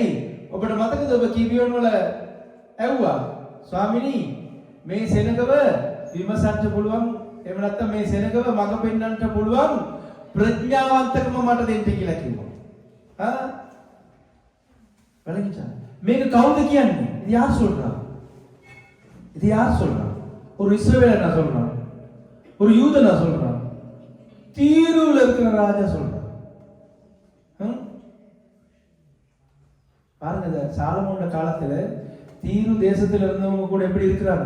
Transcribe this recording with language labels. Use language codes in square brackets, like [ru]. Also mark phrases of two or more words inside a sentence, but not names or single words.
[si] ඔබට මතකද ඔබ කිවියොන් වල ඇව්වා ස්වාමිනී මේ සෙනඟව විමසන්න පුළුවන්, එහෙම නැත්නම් මේ සෙනඟව මඟ පෙන්වන්නට පුළුවන් ප්‍රඥාවන්තකම මට දෙන්න කියලා කිව්වා. බලන්න. මේක කවුද කියන්නේ? [ta] இது யார் சொல்றா? இது யார் சொல்றா? ஒரு இஸ்ரவேலனா சொல்றான், ஒரு யூதனா சொல்றான், தீருவில் இருக்கிற ராஜா சொல்றான். பாருங்க, சாலமோன் காலத்துல தீரு தேசத்துல இருந்தவங்க கூட எப்படி இருக்கிறாங்க?